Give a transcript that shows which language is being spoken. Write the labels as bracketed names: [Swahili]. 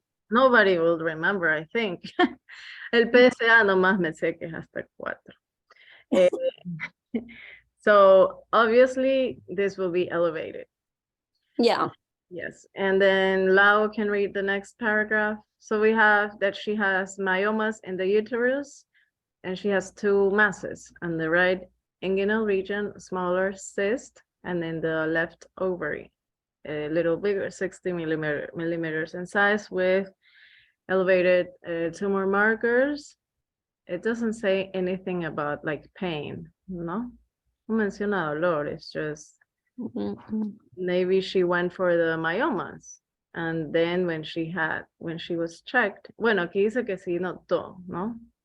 [English] Nobody will remember, I think. [Spanish] El PSA nomás me sé que es hasta 4. [English] So obviously this will be elevated. Yeah. Yes, and then Lau can read the next paragraph. So we have that she has myomas in the uterus, and she has 2 masses on the right inguinal region, smaller cyst, and in the left ovary, a little bigger, 60 millimeters in size, with elevated tumor markers. It doesn't say anything about like pain, no? [Spanish] No menciona dolor, [English] it's just maybe she went for the myomas. And then when she was checked, [Spanish] bueno, aquí dice que sí notó, ¿no?